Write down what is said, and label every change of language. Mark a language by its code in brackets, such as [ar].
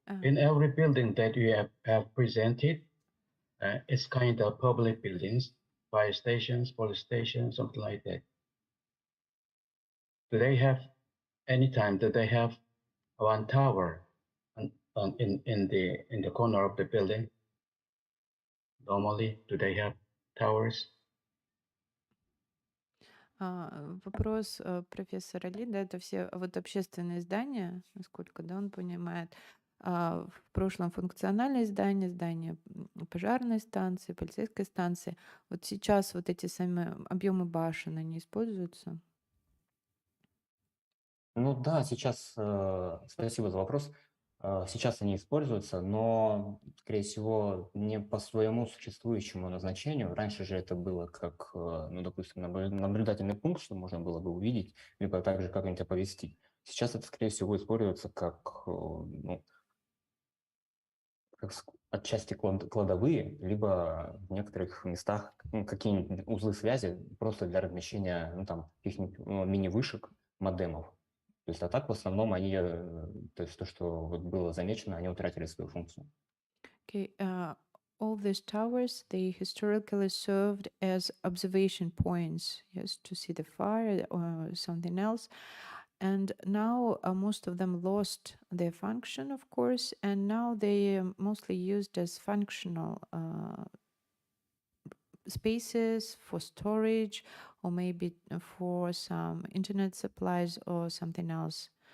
[en] In every building that you have presented, it's kind of public buildings, fire stations, police stations, something like that. Do they have do they have one tower in the corner of the building? Normally, do they have towers? [ru] Вопрос профессора Ли, да, это все вот общественные здания, насколько, да, он понимает. В прошлом функциональные здания, здания пожарной станции, полицейской станции. Вот сейчас вот эти самые объемы башен, они используются? Ну да, сейчас, спасибо за вопрос. Сейчас они используются, но, скорее всего, не по своему существующему назначению. Раньше же это было как, ну, допустим, наблюдательный пункт, что можно было бы увидеть, либо также как-нибудь оповестить. Сейчас это, скорее всего, используется как, ну, как отчасти кладовые, либо в некоторых местах какие-нибудь узлы связи просто для размещения, ну, там, каких-нибудь мини-вышек, модемов. То есть, а так в основном они, то есть то, что вот было замечено, они утратили свою функцию. [en] Okay, all these towers, they historically served as observation points, yes, to see the fire or something else. And now most of them lost their function, of course, and now they are mostly used as functional spaces for storage, or maybe for some internet supplies or something else.